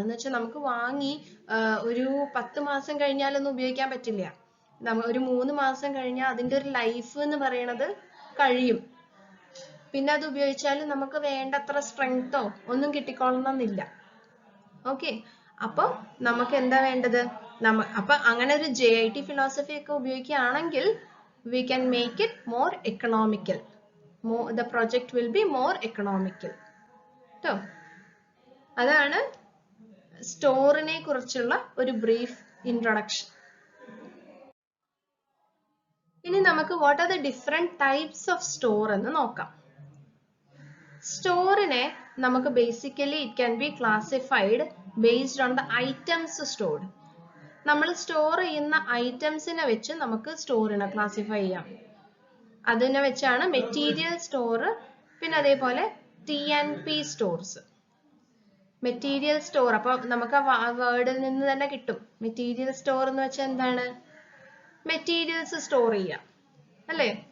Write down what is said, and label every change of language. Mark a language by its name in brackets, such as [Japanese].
[Malayalam] എന്ന് വെച്ചാൽ നമുക്ക് വാങ്ങി ഒരു 10 മാസം കഴിഞ്ഞാലൊന്നും ഉപയോഗിക്കാൻ പറ്റില്ല. ഒരു 3 മാസം കഴിഞ്ഞാൽ അതിന്റെ ഒരു ലൈഫ് എന്ന് പറയുന്നത് കഴിയും. പിന്നെ അത് ഉപയോഗിച്ചാൽ നമുക്ക് വേണ്ടത്ര സ്ട്രെങ്തോ ഒന്നും കിട്ടിക്കൊള്ളണമെന്നില്ല. ഓക്കെ, അപ്പൊ നമുക്ക് എന്താ വേണ്ടത്? അപ്പൊ അങ്ങനെ ഒരു JIT ഫിലോസഫി ഒക്കെ ഉപയോഗിക്കുകയാണെങ്കിൽ [English] we can make it more economical. The project will be more economical. [Malayalam] ട്ടോ, അതാണ് സ്റ്റോറിനെ കുറിച്ചുള്ള ഒരു ബ്രീഫ് ഇൻട്രൊഡക്ഷൻ. ഇനി നമുക്ക് [English] what are the different types of store [Malayalam] എന്ന് നോക്കാം. സ്റ്റോറിനെ നമുക്ക് basically [English] it can be classified based on the items stored. [Malayalam] നമ്മൾ സ്റ്റോർ ചെയ്യുന്ന ഐറ്റംസിനെ വെച്ച് നമുക്ക് സ്റ്റോറിനെ ക്ലാസിഫൈ ചെയ്യാം. അതിനെ വെച്ചാണ് മെറ്റീരിയൽ സ്റ്റോർ, പിന്നെ അതേപോലെ T&P സ്റ്റോർസ്. മെറ്റീരിയൽ സ്റ്റോർ, അപ്പൊ നമുക്ക് ആ വേർഡിൽ നിന്ന് തന്നെ കിട്ടും. മെറ്റീരിയൽ സ്റ്റോർ എന്ന് വെച്ചാൽ എന്താണ്? മെറ്റീരിയൽസ് സ്റ്റോർ ചെയ്യാം അല്ലേ?